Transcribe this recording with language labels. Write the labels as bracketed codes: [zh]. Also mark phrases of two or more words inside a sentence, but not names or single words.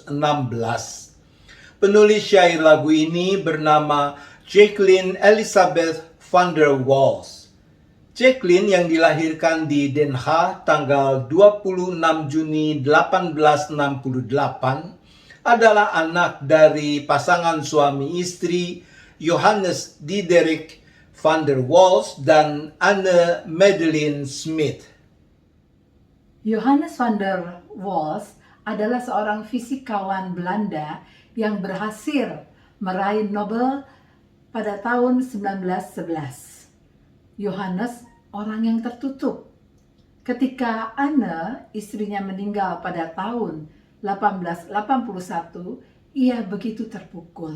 [id] Penulis syair lagu ini bernama Jacqueline Elizabeth van der Waals. Jacqueline yang dilahirkan di Den Haag tanggal 26 Juni 1868 adalah anak dari pasangan suami istri Johannes Diederik van der Waals dan Anne Madeline Smith. Johannes van der Waals adalah seorang fisikawan Belanda yang berhasil meraih Nobel pada tahun 1911. Yohanes orang yang tertutup. Ketika Anne, istrinya meninggal pada tahun 1881, ia begitu terpukul.